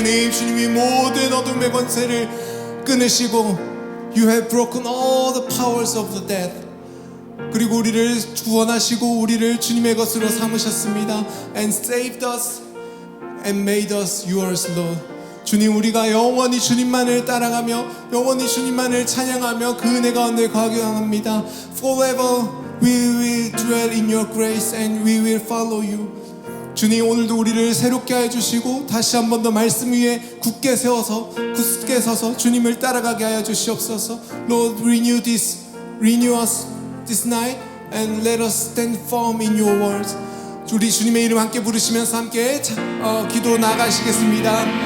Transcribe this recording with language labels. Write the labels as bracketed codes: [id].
[ko] 주님이 모든 어둠의 권세를 끊으시고 [en] You have broken all the powers of the death. [ko] 그리고 우리를 구원하시고 우리를 주님의 것으로 삼으셨습니다. [en] And saved us and made us yours, Lord. [ko] 주님, 우리가 영원히 주님만을 따라가며 영원히 주님만을 찬양하며 그 은혜 가운데 거하게 합니다. [en] Forever we will dwell in your grace and we will follow you. [ko] 주님, 오늘도 우리를 새롭게 해주시고 다시 한 번 더 말씀 위에 굳게 서서 주님을 따라가게 하여 주시옵소서. [en] Lord, renew us this night and let us stand firm in your words. [ko] 우리 주님의 이름 함께 부르시면서 함께 기도 나가시겠습니다.